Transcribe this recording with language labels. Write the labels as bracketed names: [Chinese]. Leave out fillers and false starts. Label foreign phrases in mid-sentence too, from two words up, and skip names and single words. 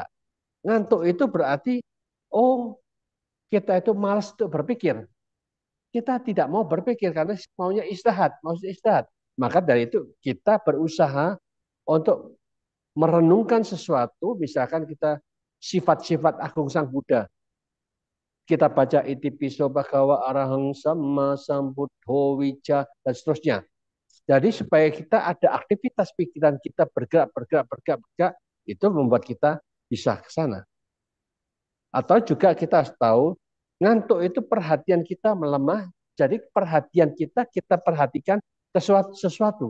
[Indonesian] Ngantuk itu berarti oh kita itu malas untuk berpikir. Kita tidak mau berpikir karena maunya istirahat, mau istirahat. Maka dari itu kita berusaha untuk merenungkan sesuatu, misalkan kita sifat-sifat agung Sang Buddha. Kita baca [Pali] iti piso bhagawa arahang sama sambuddho wija [Indonesian] dan seterusnya. Jadi supaya kita ada aktivitas pikiran kita bergerak, bergerak, bergerak, bergerak, itu membuat kita bisa ke sana. Atau juga kita harus tahu, ngantuk itu perhatian kita melemah, jadi perhatian kita perhatikan sesuatu.